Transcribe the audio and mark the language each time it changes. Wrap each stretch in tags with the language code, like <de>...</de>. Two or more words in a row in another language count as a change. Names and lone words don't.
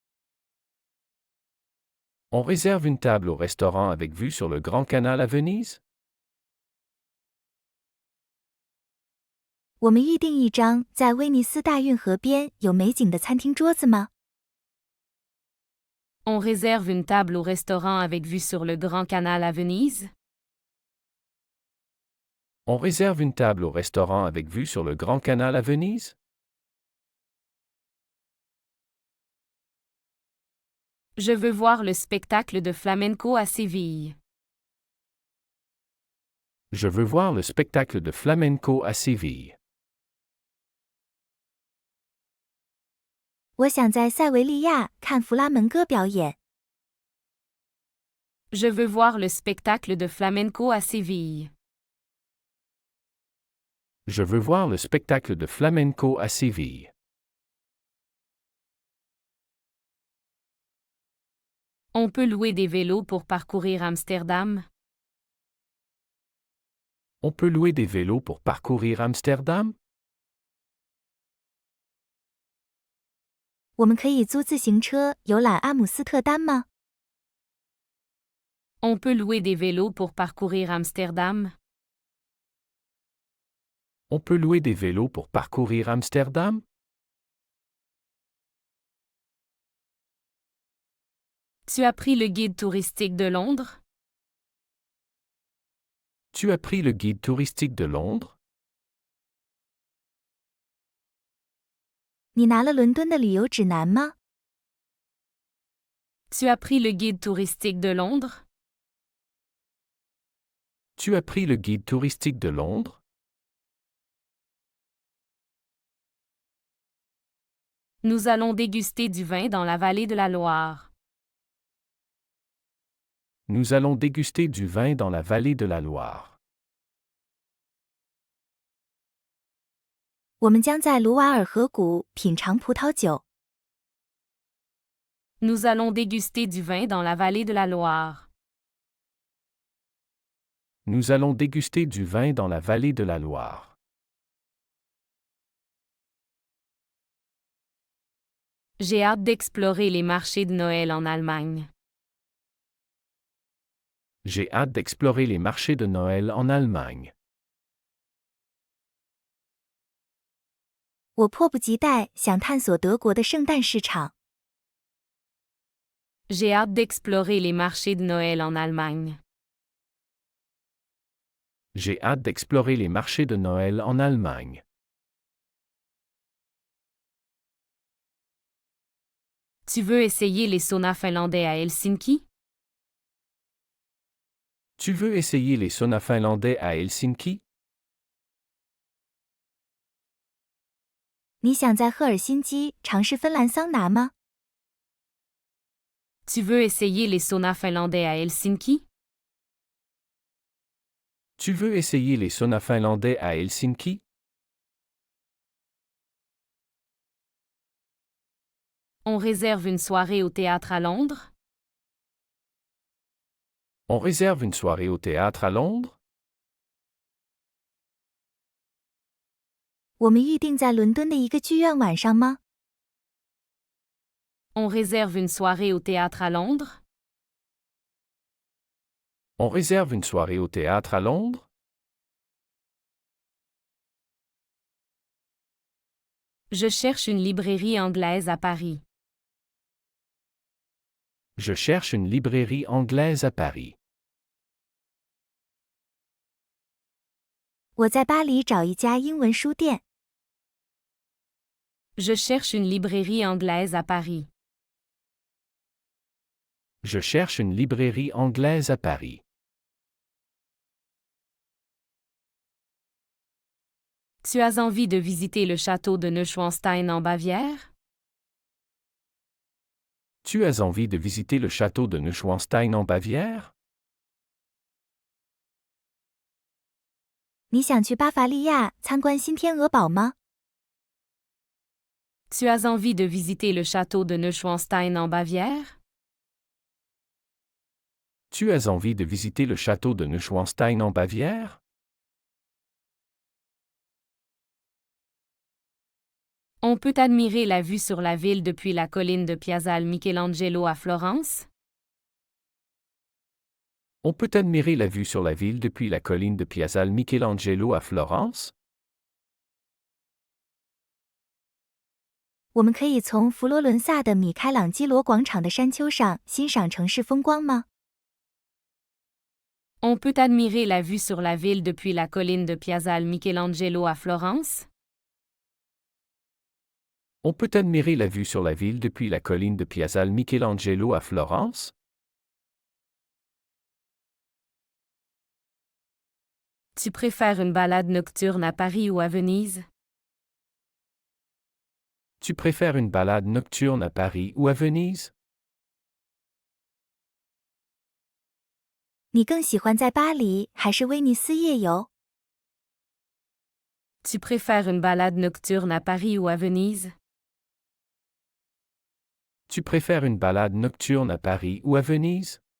<fr>On réserve une table au restaurant avec vue sur le Grand Canal à Venise?</fr> <zh>我们预定一张在威尼斯大运河边有美景的餐厅桌子吗？</zh> <fr>On réserve une table au restaurant avec vue sur le Grand Canal à Venise? On réserve une table au restaurant avec vue sur le Grand Canal à Venise? Je veux voir le spectacle de flamenco à Séville. Je veux voir le spectacle de flamenco à Séville.</fr> <zh>我想在塞维利亚看弗拉门戈表演。</zh> <fr>Je veux voir le spectacle de flamenco à Séville. Je veux voir le spectacle de flamenco à Séville. On peut louer des vélos pour parcourir Amsterdam? On peut louer des vélos pour parcourir Amsterdam?</fr> <zh>我们可以租自行车游览阿姆斯特丹吗？</zh> <fr>On peut louer des vélos pour parcourir Amsterdam? On peut louer des vélos pour parcourir Amsterdam? Tu as pris le guide touristique de Londres? Tu as pris le guide touristique de Londres?</fr> <zh>你拿了伦敦的旅游指南吗？</zh> <fr>Tu as pris le guide touristique de Londres? Tu as pris le guide touristique de Londres? Nous allons déguster du vin dans la vallée de la Loire. Nous allons déguster du vin dans la vallée de la Loire.</fr> <zh>我们将在卢瓦尔河谷品尝葡萄酒。</zh> <fr>Nous allons déguster du vin dans la vallée de la Loire. Nous allons déguster du vin dans la vallée de la Loire. J'ai hâte d'explorer les marchés de Noël en Allemagne. J'ai hâte d'explorer les marchés de Noël en Allemagne.</fr> <zh>我迫不及待想探索德国的圣诞市场。</zh> <fr>J'ai hâte d'explorer les marchés de Noël en Allemagne. J'ai hâte d'explorer les marchés de Noël en Allemagne. Tu veux essayer les saunas finlandais à Helsinki? Tu veux essayer les saunas finlandais à Helsinki?</fr> <zh>你想在赫尔辛基尝试芬兰桑拿吗？</zh> <fr>Tu veux essayer les saunas finlandais à Helsinki? Tu veux essayer les saunas finlandais à Helsinki? On réserve une soirée au théâtre à Londres? On réserve une soirée au théâtre à Londres?</fr> <zh>我们预定在伦敦的一个剧院晚上吗？</zh> <fr>On réserve une soirée au théâtre à Londres? On réserve une soirée au théâtre à Londres? Je cherche une librairie anglaise à Paris. Je cherche une librairie anglaise à Paris.</fr> <zh>我在巴黎找一家英文书店。</zh> <fr>Je cherche une librairie anglaise à Paris. Je cherche une librairie anglaise à Paris. Tu as envie de visiter le château de Neuschwanstein en Bavière? Tu as envie de visiter le château de Neuschwanstein en Bavière?</fr> <zh>你想去巴伐利亚参观新天鹅堡吗？</zh> <fr>Tu as envie de visiter le château de Neuschwanstein en Bavière? Tu as envie de visiter le château de Neuschwanstein en Bavière? On peut admirer la vue sur la ville depuis la colline de Piazzale Michelangelo à Florence? On peut admirer la vue sur la ville depuis la colline de Piazzale Michelangelo à Florence?</fr> <zh>我们可以从佛罗伦萨的米开朗基罗广场的山丘上欣赏城市风光吗？</zh> <fr>On peut admirer la vue sur la ville depuis la colline de Piazzale Michelangelo à Florence? On peut admirer la vue sur la ville depuis la colline de Piazzale Michelangelo à Florence? Tu préfères une balade nocturne à Paris ou à Venise? Tu préfères une balade nocturne à Paris ou à Venise?</fr> <zh>你更喜欢在巴黎还是威尼斯夜游？</zh> <fr>Tu préfères une balade nocturne à Paris ou à Venise? Tu préfères une balade nocturne à Paris ou à Venise?</fr>